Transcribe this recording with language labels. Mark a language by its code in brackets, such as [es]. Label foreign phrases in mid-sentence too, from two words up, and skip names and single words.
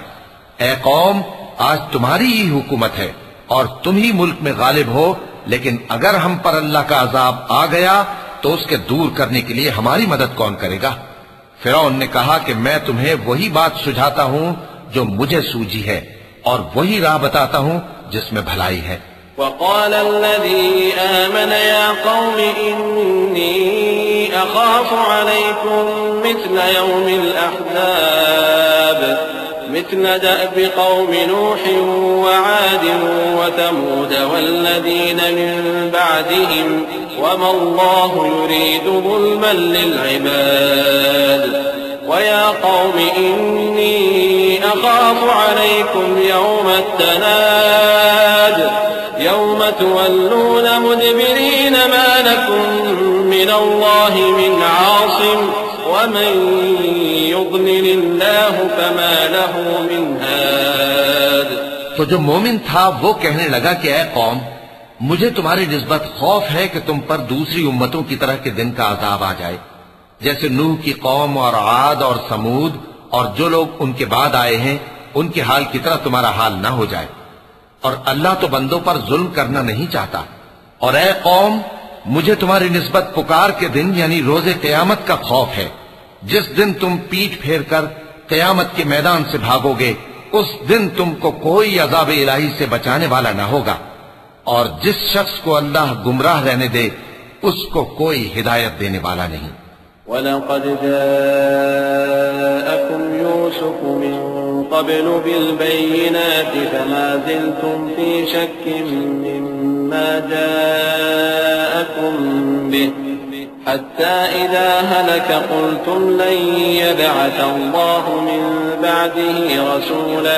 [ur] اے قوم، آج تمہاری ہی حکومت ہے اور تم ہی ملک میں غالب ہو، لیکن اگر ہم پر اللہ کا عذاب آ گیا تو اس کے دور کرنے کے لیے ہماری مدد کون کرے گا? فرعون نے کہا کہ میں تمہیں وہی بات سجھاتا ہوں جو مجھے سوجھی ہے اور وہی راہ بتاتا ہوں جس میں بھلائی ہے. [ar] وقال الذي آمن يا قوم إني أخاف عليكم مثل يوم الأحزاب مثل دأب قوم نوح وعاد وثمود والذين من بعدهم وما الله يريد ظلما للعباد ويا قوم إني أخاف عليكم يوم التناد يوم تولون مدبرين ما لكم من الله من عاصم ومن يضلل الله فما له من هاد. [ur] تو جو مومن تھا وہ کہنے لگا کہ اے قوم، مجھے تمہاری نسبت خوف ہے کہ تم پر دوسری امتوں کی طرح کے دن کا عذاب آ جائے، جیسے نوح کی قوم اور عاد اور ثمود اور جو لوگ ان کے بعد آئے ہیں ان کے حال کی طرح تمہارا حال نہ ہو جائے. اور اللہ تو بندوں پر ظلم کرنا نہیں چاہتا. اور اے قوم، مجھے تمہاری نسبت پکار کے دن یعنی روزِ قیامت کا خوف ہے، جس دن تم پیٹھ پھیر کر قیامت کے میدان سے بھاگو گے. اس دن تم کو کوئی عذابِ الٰہی سے بچانے والا نہ ہوگا، اور جس شخص کو اللہ گمراہ رہنے دے اس کو کوئی ہدایت دینے والا نہیں. [ar] ولقد جاءكم يوسف من قبل بالبينات فما زلتم في شك مما جاءكم به حتى إذا هلك قلتم لن يبعث الله من بعده رسولا